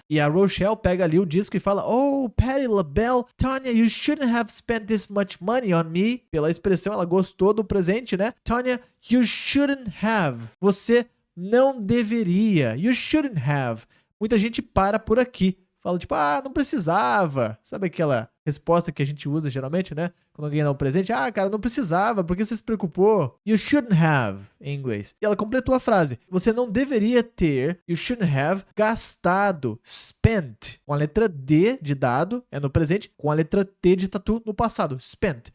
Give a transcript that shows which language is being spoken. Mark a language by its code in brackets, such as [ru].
[pt] E a Rochelle pega ali o disco e fala, [en] oh, Patti LaBelle, Tanya, you shouldn't have spent this much money on me. [pt] Pela expressão, ela gostou do presente, né? [en] Tanya, you shouldn't have. [pt] Você não deveria. [en] You shouldn't have. [pt] Muita gente para por aqui. Fala tipo, não precisava. Sabe aquela resposta que a gente usa geralmente, né? Quando alguém dá um presente, cara, não precisava, por que você se preocupou? [en] You shouldn't have, [pt] em inglês. E ela completou a frase, você não deveria ter, [en] you shouldn't have, [pt] gastado, spent, com a letra D de dado, é no presente, com a letra T de tatu no passado, spent.